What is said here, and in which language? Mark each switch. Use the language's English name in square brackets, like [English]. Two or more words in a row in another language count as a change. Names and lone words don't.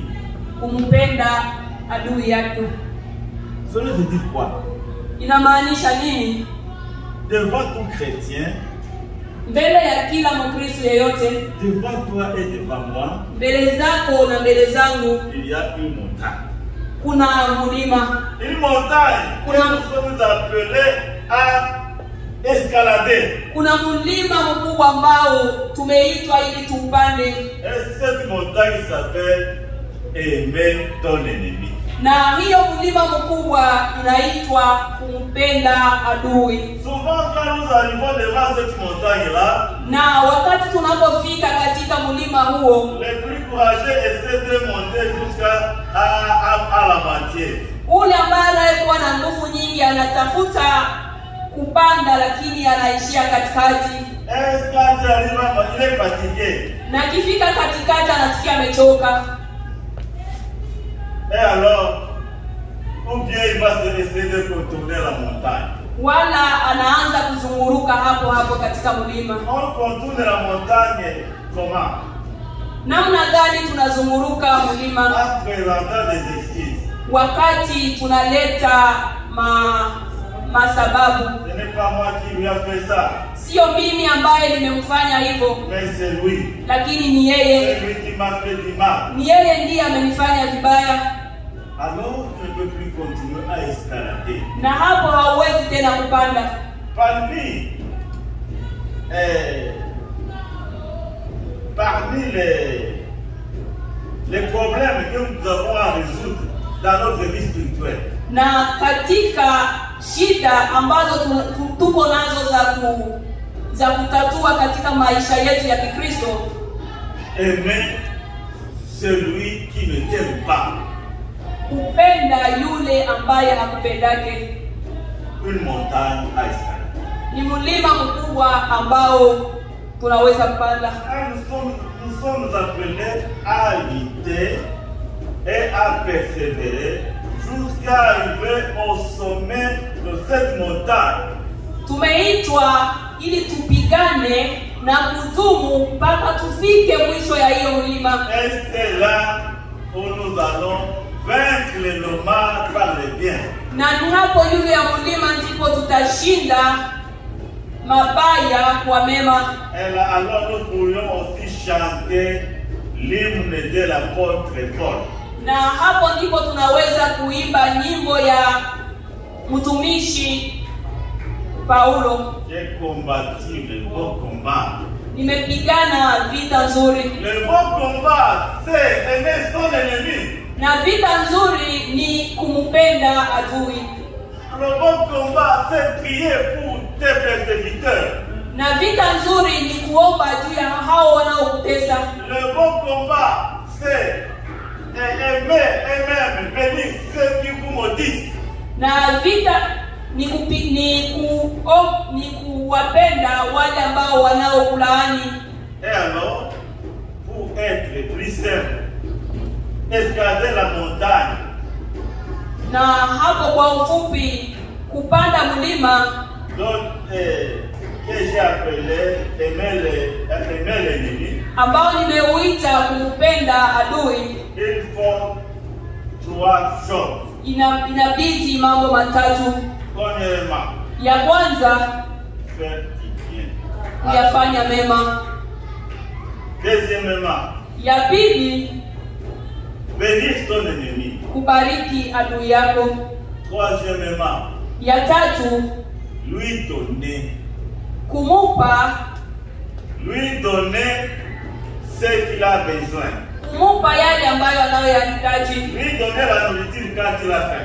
[Swahili] kumpenda adui yake. [French] Cela veut dire quoi? [Swahili] Inamaanisha nini? [French] Devant tout chrétien, [Swahili] Mbele ya kila Mkristo yeyote, [French] devant toi et devant moi, [Swahili] mbele zako na mbele zangu, [French] il y a une montagne. [Swahili] kuna mlima. [French] Une montagne que nous sommes appelés à escalader. [Swahili] Kuna mlima mkubwa ambao tumeitwa ili tuupande, [French] Et cette montagne s'appelle aimer ton ennemi. [Swahili] na hiyo mlima mkubwa inaitwa kumpenda adui. [French] Souvent quand nous arrivons devant cette montagne-là, [Swahili] Na wakati tunapofika katika mlima huo, [French] les plus courageux essaient de monter jusqu'à à la moitié. [Swahili] ule ambaye anayekuwa na nguvu nyingi anatafuta kupanda, lakini anaishia katikati, [French] Est-ce quand tu arrives à il est fatigué? [Swahili] na akifika katikati anasikia amechoka, [French] Et alors, ou bien il va se essayer de contourner la montagne. [Swahili] wala anaanza kuzunguruka hapo hapo katika mlima. [French] On contourne la montagne comment? [Swahili] Namna gani tunazunguruka mlima? [French] En présentant des excuses. [Swahili] Wakati tunaleta masababu. [French] Ce n'est pas moi qui lui a fait ça, [Swahili] Sio mimi ambaye nimemfanya hivyo, [French] mais c'est lui. [Swahili] lakini ni yeye. [French] C'est lui qui m'a fait du mal. [Swahili] Ni yeye ndiye amenifanya vibaya, [French] Alors, je ne peux plus continuer à escalader. [Swahili] na hapo hauwezi tena kupanda. [French] Parmi les problèmes que nous avons à résoudre dans notre vie spirituelle, [Swahili] Na katika shida ambazo tuko nazo za kutatua katika maisha yetu ya Kikristo, [French] aimer celui qui ne t'aime pas. [Swahili] kupenda yule ambaye hakupendake. [French] Une montagne à escalader. [Swahili] Ni mlima mkubwa ambao tunaweza kupanda. [French] Nous sommes appelés à lutter et à persévérer jusqu'à arriver au sommet de cette montagne. [Swahili] Tumeitwa ili tupigane na kudumu mpaka tufike mwisho ya hiyo mlima. [French] Et c'est là où nous allons vaincre le mal par le bien. [Swahili] Na ni hapo yule ya mlima ndipo tutashinda mabaya kwa mema. [French] Et là, alors nous pourrions aussi chanter l'hymne de l'apôtre Paul. [Swahili] Na hapo ndipo tunaweza kuimba nyimbo ya mtumishi Paulo. [French] J'ai combattu le bon combat. [Swahili] Nimepigana vita nzuri. [French] Le bon combat, c'est aimer son ennemi. [Swahili] Na vita nzuri ni kumpenda adui. [French] Le bon combat, c'est prier pour tes persécuteurs. [Swahili] Na vita nzuri ni kuomba juu ya hao wanaokutesa. [French] Le bon combat, c'est aimer, bénir ceux qui vous maudissent. [Swahili] Na vita ni kuwapenda wale ambao wanaokulaani. [French] Et alors, pour être plus simple, escalader la montagne. [Swahili] Na hapo kwa ufupi kupanda mlima, [French] Donc, que j'ai appelé aimer l'ennemi. [Swahili] ambao nimeuita kumpenda adui, [French] Il faut 3 choses. [Swahili] inabidi mambo matatu. [French] Premièrement, [Swahili] Ya kwanza, [French] faire du bien. [Swahili] kuyafanya mema. [French] Deuxièmement, [Swahili] Ya pili, [French] bénir ton ennemi. [Swahili] kubariki adui yako. [French] Troisièmement, [Swahili] Ya tatu, [French] lui donner [Swahili] kumupa [French] ce qu'il a besoin. [Swahili] kumupa yale ambayo anayoyahitaji. [French] Lui donner la nourriture quand il a faim.